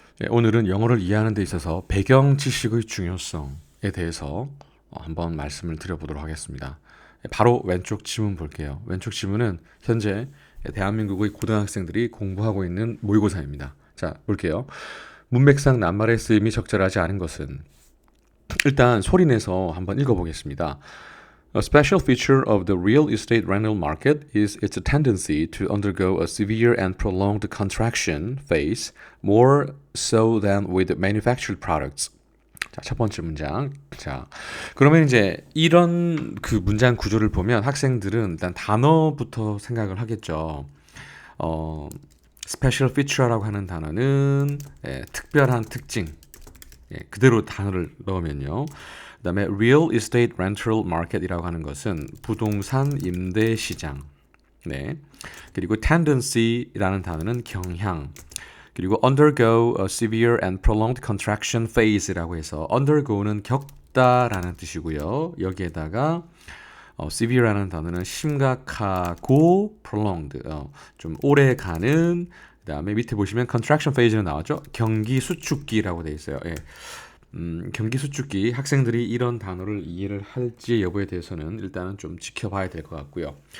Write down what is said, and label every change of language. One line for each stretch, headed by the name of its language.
Korean: 오늘은 영어를 이해하는 데 있어서 배경 지식의 중요성에 대해서 한번 말씀을 드려보도록 하겠습니다. 바로 왼쪽 지문 볼게요. 왼쪽 지문은 현재 대한민국의 고등학생들이 공부하고 있는 모의고사입니다. 자, 볼게요. 문맥상 낱말의 쓰임이 적절하지 않은 것은 일단 소리내서 한번 읽어보겠습니다.
English: A special feature of the real estate rental market is its tendency to undergo a severe and prolonged contraction phase, more so than with manufactured products.
Korean: 자, 첫 번째 문장. 자, 그러면 이제 이런 그 문장 구조를 보면 학생들은 일단 단어부터 생각을 하겠죠. 어, special feature라고 하는 단어는 특별한 특징. 그대로 단어를 넣으면요. 그다음에 real estate rental market이라고 하는 것은 부동산 임대 시장. 네. 그리고 tendency라는 단어는 경향. 그리고
English: undergo a severe and prolonged contraction phase
Korean: 라고 해서 undergo는 겪다라는 뜻이고요. 여기에다가 severe라는 단어는 심각하고 prolonged, 좀 오래 가는. 그다음에 밑에 보시면 contraction phase는 나왔죠. 경기 수축기라고 돼 있어요. 예. 경기 수축기 학생들이 이런 단어를 이해를 할지 여부에 대해서는 일단은 좀 지켜봐야 될 것 같고요.